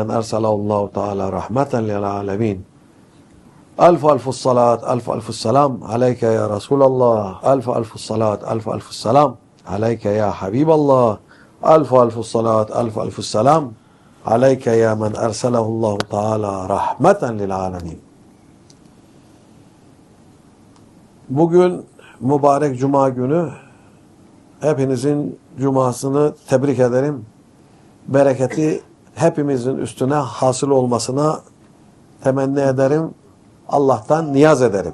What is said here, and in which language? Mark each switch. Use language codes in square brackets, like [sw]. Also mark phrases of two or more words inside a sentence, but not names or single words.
[ar] من أرسله الله تعالى رحمة للعالمين ألف ألف الصلاة ألف ألف السلام عليك يا رسول الله ألف ألف الصلاة ألف ألف السلام عليك يا حبيب الله ألف ألف الصلاة ألف ألف السلام عليك يا من أرسله الله تعالى رحمة للعالمين. [tr] Bugün mübarek Cuma günü hepinizin Cumasını tebrik ederim. Bereketi hepimizin üstüne hasıl olmasına temenni ederim. Allah'tan niyaz ederim.